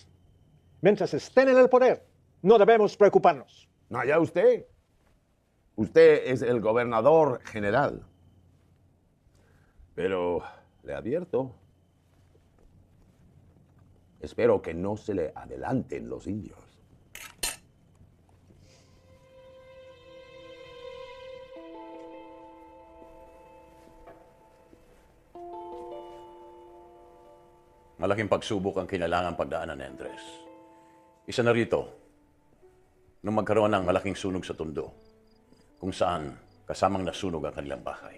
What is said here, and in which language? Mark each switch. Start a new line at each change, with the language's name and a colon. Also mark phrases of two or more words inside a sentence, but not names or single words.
Spanish: Mientras estén en el poder, no debemos preocuparnos. No, ya usted. Usted es el gobernador general. Pero le advierto, espero que no se le adelanten los indios.
Filipino: Malaking pagsubok ang kinailangan pagdaanan ni Andres. Isa na rito, nung magkaroon ng malaking sunog sa Tondo, kung saan kasamang nasunog ang kanilang bahay.